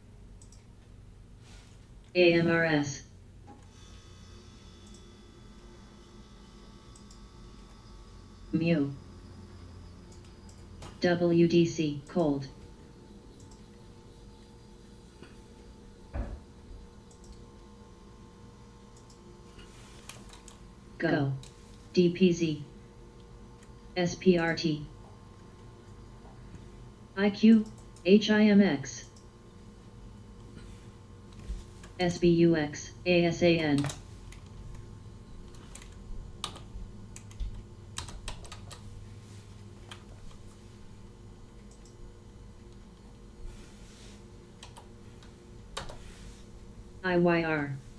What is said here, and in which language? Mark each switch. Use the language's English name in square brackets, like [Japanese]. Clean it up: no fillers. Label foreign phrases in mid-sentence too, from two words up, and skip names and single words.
[English] AMRS, Mu, WDC, cold, go, DPZ, SPRT, IQ, HIMX, SBUX, ASAN, IYR,